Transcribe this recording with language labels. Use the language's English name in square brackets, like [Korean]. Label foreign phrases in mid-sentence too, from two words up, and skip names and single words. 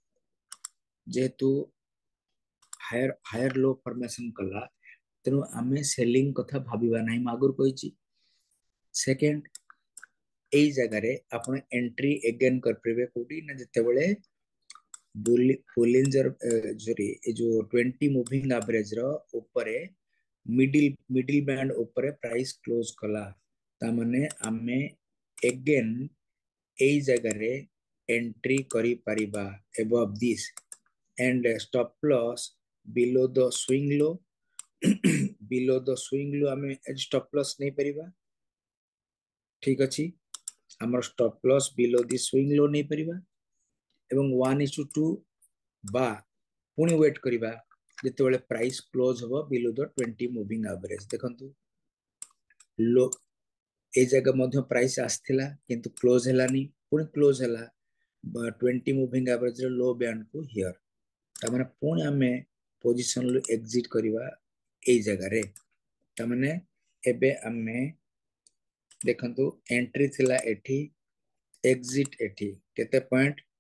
[Odia] ଯେଉଁଥିପାଇଁ [English] higher higher low formation [Odia] କଲା ତେଣୁ ଆମେ ସେଲିଂ କଥା ଭାବିବା ନାହିଁ ମାଗୁର କହିଛି ସେକେଣ୍ଡ ଏଇ ଜାଗାରେ ଆପଣ [English] entry again [Odia] କରିପାରିବେ କେଉଁଠି ନା ଯେତେବେଳେ ବୋଲିଙ୍ଗର ସରି ଏ ଯୋ 20 [English] moving average [Odia] ର ଉପରେ [English] middle band [Odia] ଉପରେ ପ୍ରାଇସ କ୍ଲୋଜ କଲା ତା ମାନେ ଆମେ [English] again [Odia] ଏଇ ଜାଗାରେ ଏଣ୍ଟ୍ରି କରିପାରିବା [English] above this and stop loss below the swing low [Odia] below the swing low ଆମେ [English] stop loss [Odia] ନାହିଁ ପାରିବା ଠିକ ଅଛି ଆମର [English] stop loss below the swing low [Odia] ନାହିଁ ପାରିବା ଏବଂ 1:2 ବା ପୁଣି ୱେଟ କରିବା ଯେତେବେଳେ ପ୍ରାଇସ [English] close होबो below the 20 moving average [Odia] ଦେଖନ୍ତୁ ଲୋ ଏ ଜାଗା ମଧ୍ୟ ପ୍ରାଇସ ଆସିଥିଲା କିନ୍ତୁ କ୍ଲୋଜ ହେଲାନି ପୁଣି କ୍ଲୋଜ ହେଲା 20 [English] moving average [Odia] ର [English] low band [Odia] କୁ ହିଅର ତ ମାନେ ପୁଣି ଆମେ ପୋଜିସନ ଲୋ ଏକ୍ଜିଟ କରିବା ଏ ଜାଗାରେ ତ ମାନେ ଏବେ ଆମେ ଦେଖନ୍ତୁ ଏଣ୍ଟ୍ରି ଥିଲା ଏଠି ଏକ୍ଜିଟ ଏଠି କେତେ ପଏଣ୍ଟ